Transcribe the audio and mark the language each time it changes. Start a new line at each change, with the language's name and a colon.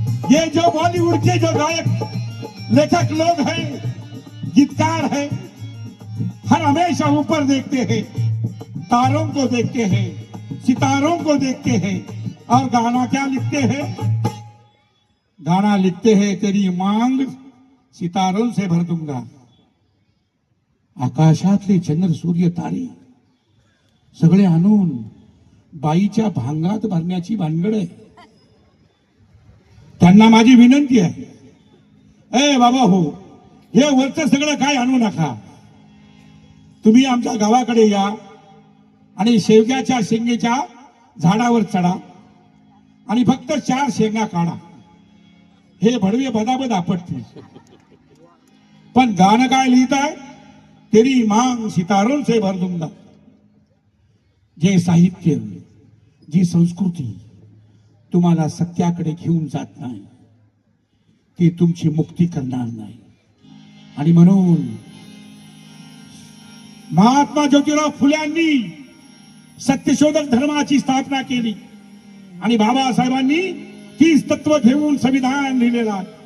Hindi: ये जो बॉलीवुड के जो गायक लेखक लोग हैं, गीतकार हैं, हर हमेशा ऊपर देखते हैं, तारों को देखते हैं, सितारों को देखते हैं और गाना क्या लिखते हैं. गाना लिखते हैं तेरी मांग सितारों से भर दूंगा.
Marathi: आकाशातले चंद्र सूर्य तारे सगळे आणून बाईच्या भांगात भरण्याची भानगड आहे. त्यांना माझी विनंती आहे, ए बाबा हो, हे वरचं सगळं काय आणू नका. तुम्ही आमच्या गावाकडे या आणि शेवग्याच्या शेंगेच्या झाडावर चढा आणि फक्त 4 शेंगा काढा. हे भडवे बदाबद आपटतील. पण गाणं काय लिहित आहे.
Hindi: तेरी मांग सितारों से भर दूंगा.
Marathi: जे साहित्य, जी संस्कृती तुम्हाला सत्याकडे घेऊन जात नाही ती तुमची मुक्ती करणार नाही. आणि म्हणून महात्मा ज्योतिराव फुल्यांनी सत्यशोधक धर्माची स्थापना केली आणि बाबासाहेबांनी 30 तत्व घेऊन संविधान लिहिलेला.